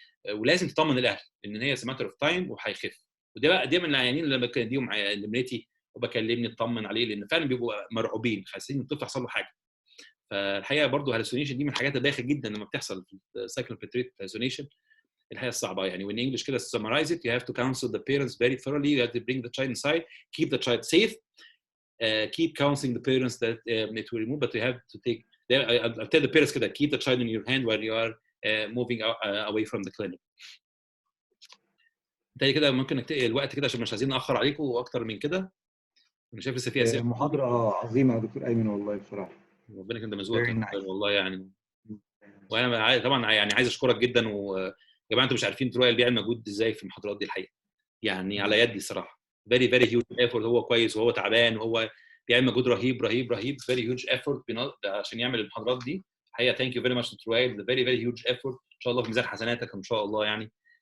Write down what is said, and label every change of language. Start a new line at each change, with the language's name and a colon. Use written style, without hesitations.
Arabic: ولازم تطمن الاهل ان هي ماتر اوف تايم وهيخف. وده بقى دي من العيانين اللي بديهم لمريتي وبكلمني اطمن عليه، لان فعلا بيبقوا مرعوبين حاسين ان الطفل حصل له حاجه. فالحقيقه برضه هالوسينيشن دي من الحاجات الداخل جدا لما بتحصل في السايكلوبنتوريت هالوسينيشن، الحقيقه الصعبه يعني.
English: when English كده summarize it, you have to counsel the parents very thoroughly, you have to bring the child inside, keep the child safe, keep counseling the parents that it will remove, but you have to take I'll tell the parents كده keep the child in your hand while you are moving away from the clinic.
Arabic: تاني كده ممكن نكتئ الوقت كده عشان مش عايزين ناخر عليكم واكتر من كده. انا شايف لسه في اسئله. محاضره عظيمه يا دكتور ايمن والله بصراحه. ربنا كان مزوق
English: nice.
Arabic: والله يعني. وانا طبعا يعني عايز اشكرك جدا. ويا جماعه انتوا مش عارفين تروي بيعمل مجهود ازاي في المحاضرات دي الحقيقه، يعني على يدي صراحه.
English: very very huge effort.
Arabic: هو كويس وهو تعبان وهو بيعمل مجهود رهيب
English: very huge effort
Arabic: عشان يعمل المحاضرات دي الحقيقه.
English: thank you very much to Troy, very very huge effort.
Arabic: ان شاء الله في ميزان حسناتك ان شاء الله يعني.